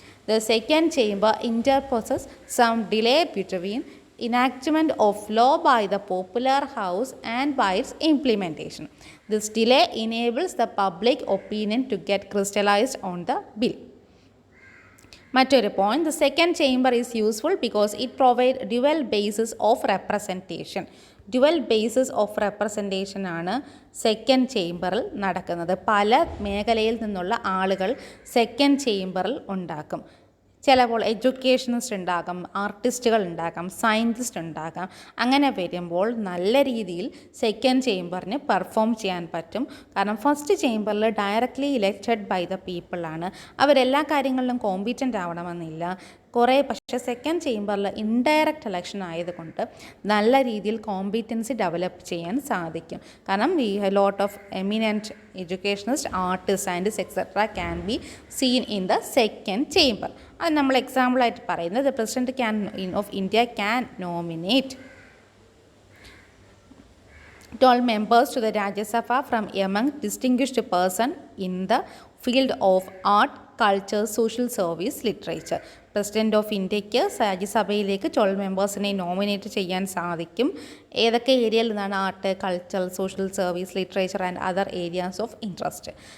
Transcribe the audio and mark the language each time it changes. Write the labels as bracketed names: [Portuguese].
[English] The second chamber interposes some delay between enactment of law by the popular house and by its implementation. This delay enables the public opinion to get crystallized on the bill. [Malayalam] മറ്റൊരു point, [English] the second chamber is useful because it provides dual basis of representation. [Malayalam] Dual basis of representation ആണ് second ചേംബറിൽ നടക്കുന്നത്. പല മേഖലയിൽ നിന്നുള്ള ആളുകൾ second ചേംബറിൽ ഉണ്ടാക്കും. ചിലപ്പോൾ എഡ്യൂക്കേഷനിസ്റ്റ് ഉണ്ടാകാം, ആർട്ടിസ്റ്റുകൾ ഉണ്ടാകാം, സയൻറ്റിസ്റ്റ് ഉണ്ടാകാം. അങ്ങനെ വരുമ്പോൾ നല്ല രീതിയിൽ സെക്കൻഡ് ചേംബറിന് പെർഫോം ചെയ്യാൻ പറ്റും. കാരണം ഫസ്റ്റ് ചേംബറിൽ [English] directly elected by the [Malayalam] പീപ്പിളാണ്. അവരെല്ലാ കാര്യങ്ങളിലും കോമ്പീറ്റൻ്റ് ആവണമെന്നില്ല. പക്ഷേ സെക്കൻഡ് ചേംബറിൽ ഇൻഡയറക്റ്റ് ഇലക്ഷൻ ആയതുകൊണ്ട് നല്ല രീതിയിൽ കോമ്പീറ്റൻസി ഡെവലപ്പ് ചെയ്യാൻ സാധിക്കും. [English] കാരണം we lot of eminent educationist, artist, scientist etcetera can be seen in the second chamber. [Malayalam] അത് നമ്മൾ എക്സാമ്പിളായിട്ട് പറയുന്നത് [English] President of India can nominate 12 members to the Rajya Sabha from among distinguished person in the field of art, culture, social service, literature. [Malayalam] President of ഇന്ത്യക്ക് രാജ്യസഭയിലേക്ക് 12 മെമ്പേഴ്സിനെ nominate ചെയ്യാൻ സാധിക്കും. ഏതൊക്കെ ഏരിയയിൽ നിന്നാണ്? [English] Art, culture, social service, literature and other areas of interest.